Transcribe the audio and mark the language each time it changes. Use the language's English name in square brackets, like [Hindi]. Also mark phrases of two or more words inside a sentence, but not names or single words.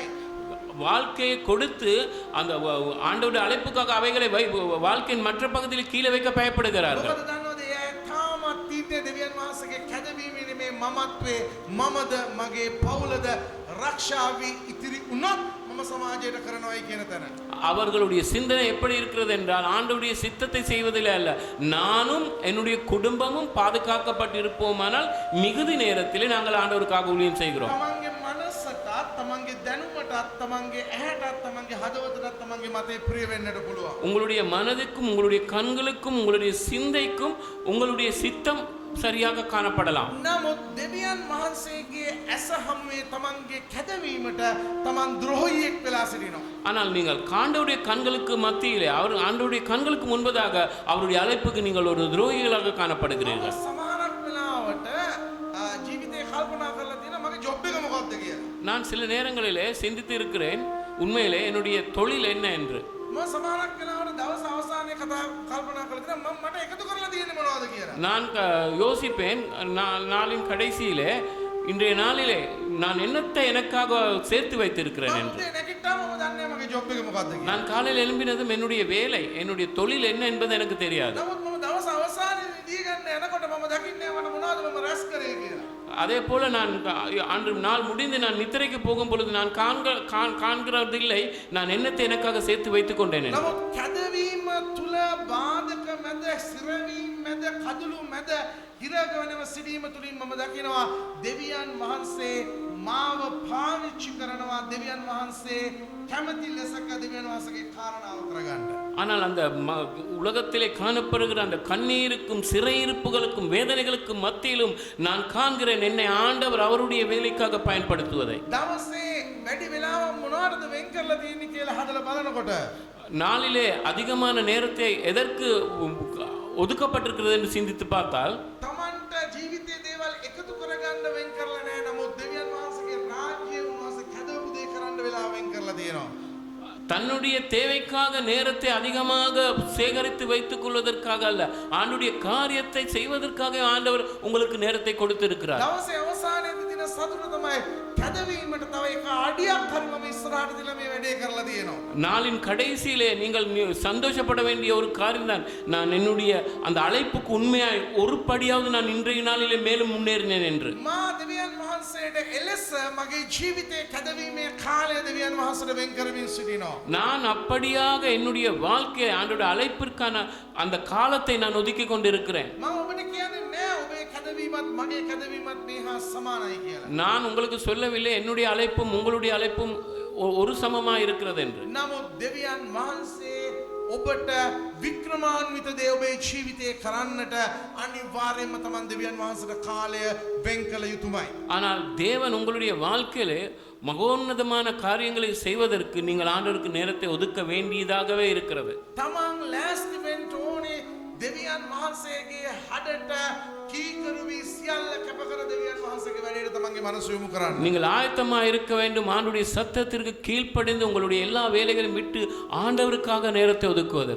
[Tamil] வாழ்க்கையை கொடுத்து அந்த ஆண்டவருடைய அழைப்புக்காக அவைகளை வாழ்க்கையின் மற்ற பகுதியில் கீழே வைக்க பயப்படுகிறார்கள். [Sinhala] මොකද දන්නවද ඒ තාමත් තීත්‍ය දෙවියන් වහන්සේගේ කැදවීමේ මේ මමත්වේ මමද මගේ පවුලද රක්ෂාවි ඉතිරි වුණොත් මම සමාජයට කරනවායි කියන තැන. [Tamil] அவர்களுடைய சிந்தனை எப்படி இருக்கிறது என்றால் ஆண்டவருடைய சித்தத்தை செய்வதில் அல்ல, நானும் என்னுடைய குடும்பமும் பாதுகாக்கப்பட்டிருப்போமானால் மிகுதி நேரத்திலே நாங்கள் ஆண்டவருக்காக ஊழியம் செய்கிறோம். [Sinhala] තමන්ගේ මනසටත් තමන්ගේ දැනුමටත් තමන්ගේ ඇහැටත් තමන්ගේ හදවතටත් තමන්ගේ මතේ ප්‍රිය වෙන්නට පුළුවන්. [Tamil] உங்களுடைய மனதுக்கும் உங்களுடைய கண்களுக்கும் உங்களுடைய சிந்தைக்கும் உங்களுடைய சித்தம் சரியாக காணப்படலாம். [Sinhala] නමුත් දෙවියන් වහන්සේගේ ඇස හමුවේ තමන්ගේ කැදවීමට තමන් ද්‍රෝහියෙක් වෙලා සිටිනවා. [Tamil] ஆனால் நீங்கள் ஆண்டவருடைய கண்களுக்கு மத்தியிலே ஆண்டவருடைய கண்களுக்கு முன்பதாக அவருடைய அழைப்புக்கு நீங்கள் ஒரு துரோகிகளாக காணப்படுகிறீர்கள். [Sinhala] සමහරක් වෙලාවට ජීවිතේ කල්පනා කරලා තියෙනවා මගේ ජොබ් එක මොකක්ද කියලා. [Tamil] நான் சில நேரங்களிலே சிந்தித்து இருக்கிறேன் உண்மையிலே என்னுடைய தொழில் என்ன என்று. [Sinhala] මම සමහරක් වෙලාවට දවස් අවසානයේ කල්පනා කරලා තියෙනවා මට එකතු කරලා තියෙන්නේ මොනවද කියලා. [Tamil] நான் யோசிப்பேன் நாளின் கடைசியிலே இன்றைய நாளிலே நான் என்னத்தை எனக்காக சேர்த்து வைத்திருக்கிறேன் என்று. [Sinhala] නැගිට්ටාම මම දන්නේ මගේ ජොබ් එක මොකක්ද කියලා. [Tamil] நான் காலையில் எழும்பினதும் என்னுடைய வேலை என்னுடைய தொழில் என்ன என்பது எனக்கு தெரியாது. [Sinhala] නමුත් මම දවස් අවසානයේ දී ගන්න යනකොට මම දකින්නේ මට මොනවද මම රැස් කරේ කියලා. [Tamil] அதே போல நான் அன்று நாள் முடிந்து நான் நித்திரைக்கு போகும் பொழுது நான் காண்கிறதில்லை நான் என்னத்தை எனக்காக சேர்த்து வைத்துக் கொண்டேன். [Sinhala] නමුත් කැදවීම තුල බාධක මැද සිරවීම මැද කඩළු මැද හිරගවනව සිටීම තුලින් මම දකිනවා දෙවියන් වහන්සේ මාව පාවිච්චි කරනවා දෙවියන් වහන්සේ කැමති ලෙසක දෙවියන් වහන්සේගේ කාරණාව කරගන්න. [Tamil] ஆனால் அந்த உலகத்திலே காணப்படுகிற அந்த கண்ணீருக்கும் சிறையிருப்புகளுக்கும் வேதனைகளுக்கும் மத்தியிலும் நான் காண்கிறேன் என்னை ஆண்டவர் அவருடைய வேலைக்காக பயன்படுத்துவதை. [Sinhala] දවසේ වැඩි වෙලාවක් මොනවටද වෙන් කරලා තියෙන්නේ කියලා හදලා බලනකොට [Tamil] நாளிலே அதிகமான நேரத்தை எதற்கு ஒதுக்கப்பட்டிருக்கிறது என்று சிந்தித்து பார்த்தால் [Sinhala] තමන්ට ජීවිතයේ දේවල් එකතු කරගන්න වෙන් කරලා නැහැ. නමුත් දෙවියන් වහන්සේගේ රාජ්‍යය උන්වහන්සේ කැදවපු දේ කරන්න වෙලාව වෙන් කරලා තියෙනවා. [Tamil] தன்னுடைய தேவைக்காக நேரத்தை அதிகமாக சேகரித்து வைத்துக் கொள்வதற்காக அல்ல, ஆண்டுடைய காரியத்தை செய்வதற்காக ஆண்டவர் உங்களுக்கு நேரத்தை கொடுத்திருக்கிறார். [Sinhala] දවසේ අවසානයේදී දින සතුට තමයි කැදවීමට තව එක අඩියක් හරි මම ඉස්සරහට දිලා මේ වැඩේ කරලා තියෙනවා. [Tamil] நாளின் கடைசியிலே நீங்கள் சந்தோஷப்பட வேண்டிய ஒரு காரியம் தான், நான் என்னுடைய அந்த அழைப்புக்கு உண்மையாய் ஒரு படியாவது நான் இன்றைய நாளிலே மேலும் முன்னேறினேன் என்று. [Sinhala] මා දෙවියන් වහන්සේට එලෙස මගේ ජීවිතයේ කැදවීමේ කාලය දෙවියන් වහන්සේට වෙන් කරමින් සිටිනවා. [Tamil] நான் அப்படியாக என்னுடைய வாழ்க்கையை ஆண்டோட அழைப்பிற்கான அந்த காலத்தை நான் ஒதுக்கி கொண்டிருக்கிறேன். [Sinhala] මම ඔබට කියන්නේ නෑ ඔබේ කැදවීමත් මගේ කැදවීමත් මේ හා සමානයි කියලා. [Tamil] நான் உங்களுக்கு சொல்லவில்லை என்னுடைய அழைப்பும் உங்களுடைய அழைப்பும் ஒரு சமமா இருக்கிறது என்று. [Sinhala] නමුත් දෙවියන් වහන්සේ ඔබට වික්‍රමාන්විත දේ ඔබේ ජීවිතේ කරන්නට අනිවාර්යයෙන්ම තමන් දෙවියන් වහන්සේට කාලය වෙන් කළ යුතුමයි. [Tamil] ஆனால் தேவன் உங்களுடைய வாழ்க்கையிலே மகோன்னதமான காரியங்களை செய்வதற்கு நீங்கள் ஆண்டவருக்கு நேரத்தை ஒதுக்க வேண்டியதாகவே இருக்கிறது. [Sinhala] තමන් ලෑස්ති වෙන්න ඕනේ දෙවියන් වහන්සේගේ හඩට කීකරු වී සියල්ල කැපකර දෙවියන් වහන්සේගේ වැඩේට තමන්ගේ මනස යොමු කරන්න. [Tamil] நீங்கள் ஆயத்தமா இருக்க வேண்டும், ஆண்டவருடைய சத்தத்திற்கு கீழ்ப்படிந்து உங்களுடைய எல்லா வேலைகளையும் விட்டு ஆண்டவருக்காக நேரத்தை ஒதுக்குவதற்கு.